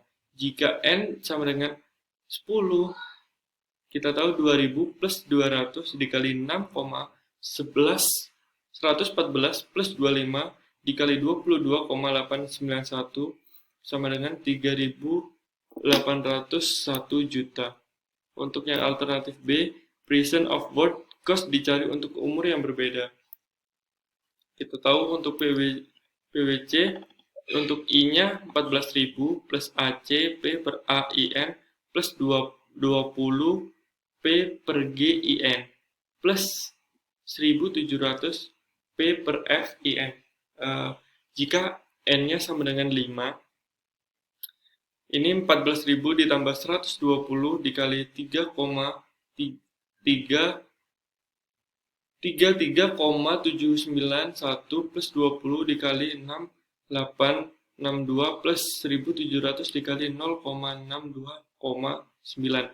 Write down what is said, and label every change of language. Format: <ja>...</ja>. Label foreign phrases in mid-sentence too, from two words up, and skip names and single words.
<id>Jika N sama dengan 10, kita tahu 2000 plus 200 dikali 114 plus 25 dikali 22,891 sama dengan 3.801 juta. Untuk yang alternatif B,</id> <en>present of birth cost</en> <id>dicari untuk umur yang berbeda. Kita tahu untuk PWC, untuk I-nya 14.000 plus AC P per AIN plus 20 P per GIN plus 1.700 P per FIN. Jika N-nya sama dengan 5, ini 14.000 ditambah 120 dikali 33,791 plus 20 dikali 6,862 plus 1.700 dikali 0,62,9.</id>